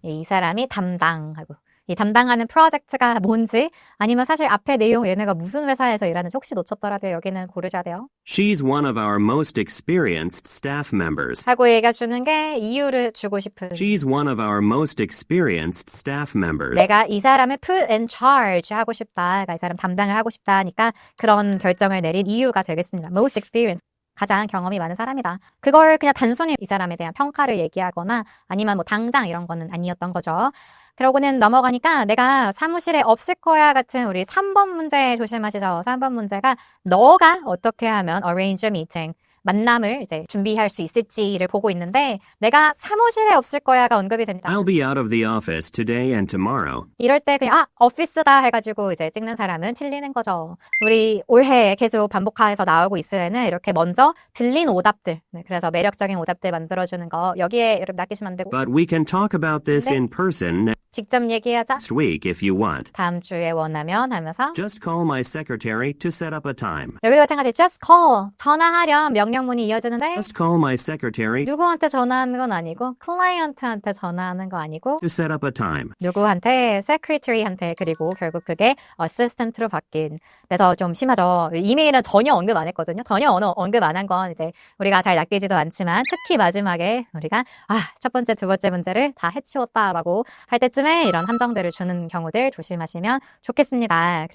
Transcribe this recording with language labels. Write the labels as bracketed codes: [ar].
[ko] 이 사람이 담당하고 이 담당하는 프로젝트가 뭔지 아니면 사실 앞에 내용 얘네가 무슨 회사에서 일하는지 혹시 놓쳤더라도 여기는 고르셔야 돼요. [en] She's one of our most experienced staff members. [ko] 하고 얘기해 주는 게 이유를 주고 싶은 [en] She's one of our most experienced staff members. [ko] 내가 이 사람을 [en] put in charge [ko] 하고 싶다. 그러니까 이 사람 담당을 하고 싶다 하니까 그런 결정을 내린 이유가 되겠습니다. [en] Most experienced. [ko] 가장 경험이 많은 사람이다. 그걸 그냥 단순히 이 사람에 대한 평가를 얘기하거나 아니면 뭐 당장 이런 거는 아니었던 거죠. 그러고는 넘어가니까 내가 사무실에 없을 거야 같은 우리 3번 문제 조심하시죠. 3번 문제가 너가 어떻게 하면 [en] arrange a meeting [ko] 만남을 이제 준비할 수 있을지를 보고 있는데 내가 사무실에 없을 거야가 언급이 됩니다. [en] I'll be out of the office today and tomorrow. [ko] 이럴 때 그냥 오피스다 해가지고 이제 찍는 사람은 틀리는 거죠. 우리 올해 계속 반복해서 나오고 있을 에는 이렇게 먼저 들린 오답들 그래서 매력적인 오답들 만들어주는 거 여기에 여러분 낚이시면 안 되고 [en] But we can talk about this [ko] 네. [en] in person [ko] 직접 얘기하자. [en] next week if you want. [ko] 다음 주에 원하면 하면서 [en] Just call my secretary to set up a time. [ko] 여기도 마찬가지 [en] just call [ko] 전화하렴 명령문이 이어지는데 [en] Just call my secretary [ko] 누구한테 전화하는 건 아니고 클라이언트한테 전화하는 거 아니고 [en] to set up a time. [ko] 누구한테 secretary한테 그리고 결국 그게 assistant로 바뀐 그래서 좀 심하죠. 이메일은 전혀 언급 안 했거든요. 전혀 언급 안 한 건 이제 우리가 잘 낚이지도 않지만 특히 마지막에 우리가 첫 번째 두 번째 문제를 다 해치웠다라고 할 때쯤에 이런 함정들을 주는 경우들 조심하시면 좋겠습니다.